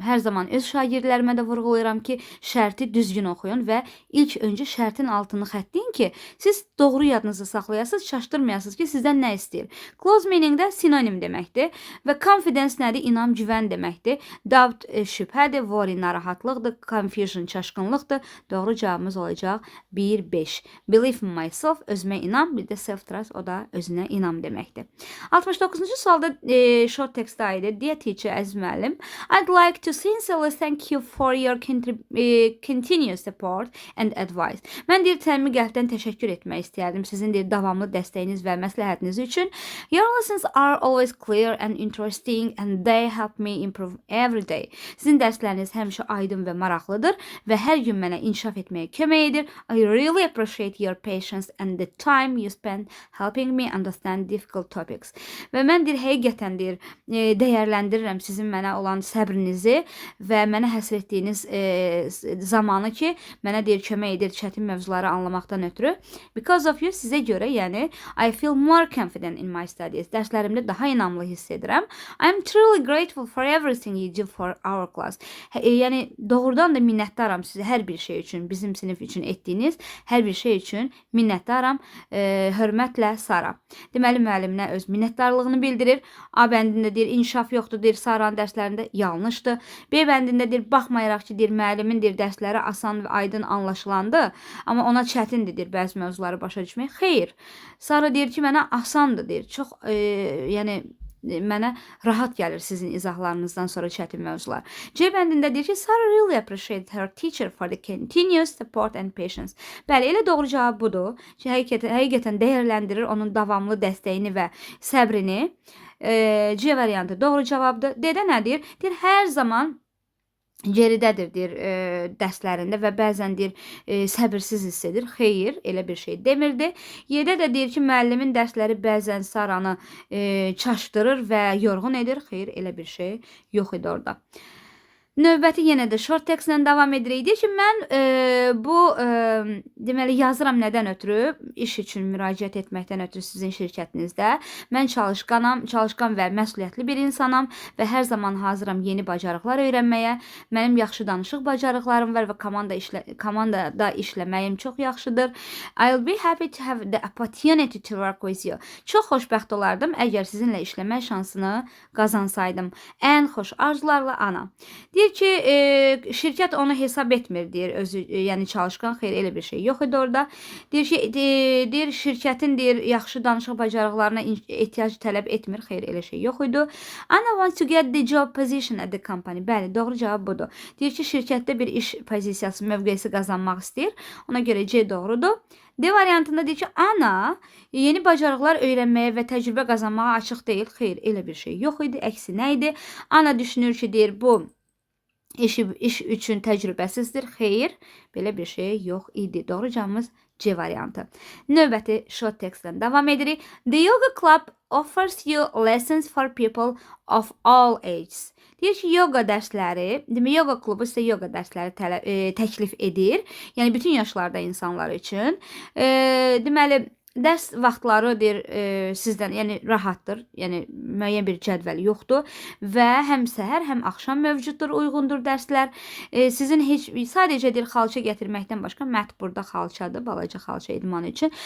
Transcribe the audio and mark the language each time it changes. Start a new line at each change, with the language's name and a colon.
Azerbaijani: Hər zaman öz şagirdlərimə də vurğulayıram ki, şərti düzgün oxuyun və ilk öncə şərtin altını xəttləyin ki, siz doğru yadınızı saxlayasınız, çaşdırmayasınız ki, sizdən nə istəyir.
English: Close meaning
Azerbaijani: də sinonim deməkdir və confidence nədir? İnam, güvən deməkdir. Doubt şübhədir, worry narahatlıqdır, confusion çaşqınlıqdır. Doğru cavabımız olacaq 1-5.
English: Believe in myself,
Azerbaijani: özümə inam, bir də self-trust, o da özünə inam deməkdir. 69-cu sualda short text aydı.
English: Dear teacher,
Azerbaijani: əziz müəllim,
English: I'd like to sincerely thank you for your continuous support and advice.
Azerbaijani: Mən deyir, təmi qəlbdən təşəkkür etmək istəyərdim sizin deyir, davamlı dəstəyiniz və məsləhətiniz üçün.
English: Your lessons are always clear and interesting and they help me improve every day.
Azerbaijani: Sizin dərsləriniz həmişə aydın və maraqlıdır və hər gün mənə inkişaf etməyə kömək edir.
English: I really appreciate your patience and the time you spend helping me understand difficult topics.
Azerbaijani: Və mən deyir, həqiqətən deyir, dəyərləndirirəm sizin mənə olan səbrinizi və mənə həsr etdiyiniz zamanı ki, mənə deyir, kömək edir çətin mövzuları anlamaqdan ötürü.
English: Because of you,
Azerbaijani: sizə görə, yəni,
English: I feel more confident in my studies.
Azerbaijani: Dərslərimdə daha inamlı hiss edirəm.
English: I'm truly grateful for everything you do for our class.
Azerbaijani: Yəni, doğrudan da minnətdaram sizə hər bir şey üçün, bizim sinif üçün etdiyiniz hər bir şey üçün minnətdaram. Hörmətlə Sara. Deməli, müəlliminə öz minnətdarlığını bildirir. A bəndində deyir, inkişaf yoxdur, deyir, Saranın dərslərində yanlışdır. B bəndində deyir, baxmayaraq ki, deyir, müəllimin deyir, dərsləri asan və aydın anlaşılandı, amma ona çətindir, deyir, bəzi mövzuları başa düşmək. Xeyr. Sara deyir ki, mənə asandır, deyir. Çox, yəni, mənə rahat gəlir sizin izahlarınızdan sonra çətin mövzular. C bəndində deyir ki,
English: Sarah really appreciated her teacher for the continuous support and patience.
Azerbaijani: Bəli, elə doğru cavab budur. Ki, həqiqətən dəyərləndirir onun davamlı dəstəyini və səbrini. C variantı doğru cavabdır. D-də nədir? Deyir, hər zaman geridədir, deyir, dərslərində və bəzən deyir, səbirsiz hiss edir. Xeyr, elə bir şey demirdi. Y-də də deyir ki, müəllimin dərsləri bəzən Saranı çaşdırır və yorğun edir. Xeyr, elə bir şey yox idi orada. Növbəti yenə də short textlə davam edirik. Deyir ki, mən bu deməli yazıram nədən ötürü? İş üçün müraciət etməkdən ötürü sizin şirkətinizdə. Mən çalışqan və məsuliyyətli bir insanam və hər zaman hazıram yeni bacarıqlar öyrənməyə. Mənim yaxşı danışıq bacarıqlarım var və komandada işləməyim çox yaxşıdır.
English: I'll be happy to have the opportunity to work with you.
Azerbaijani: Çox xoşbəxt olardım əgər sizinlə işləmək şansını qazansaydım. Ən xoş arzularla Ana. Deyir ki, şirkət onu hesab etmir, deyir, özü, yəni çalışqan, xeyr, elə bir şey yox idi orada. Deyir ki, deyir, şirkətin, deyir, yaxşı danışıq bacarıqlarına ehtiyac tələb etmir, xeyr, elə şey yox idi.
English: Anna wants to get the job position at the company.
Azerbaijani: Bəli, doğru cavab budur. Deyir ki, şirkətdə bir iş pozisiyası, mövqeyisi qazanmaq istəyir. Ona görə C doğrudur. D variantında deyir ki, Ana yeni bacarıqlar öyrənməyə və təcrübə qazanmağa açıq deyil. Xeyr, elə bir şey yox idi. Əksi nə idi? Ana düşünür ki, deyir, bu iş üçün təcrübəsizdir. Xeyr, belə bir şey yox idi. Doğru cavabımız C variantı. Növbəti short textdən davam edirik.
English: The yoga club offers you lessons for people of all ages.
Azerbaijani: Deyir ki, yoga dərsləri, demək, yoga klubu sizə yoga dərsləri təklif edir. Yəni, bütün yaşlarda insanlar üçün. Deməli, dərs vaxtları deyir, sizdən, yəni rahatdır, yəni müəyyən bir cədvəl yoxdur və həm səhər, həm axşam mövcuddur, uyğundur dərslər. Sizin sadəcə deyir, xalça gətirməkdən başqa, mət burada xalçadır, balaca xalça idman üçün.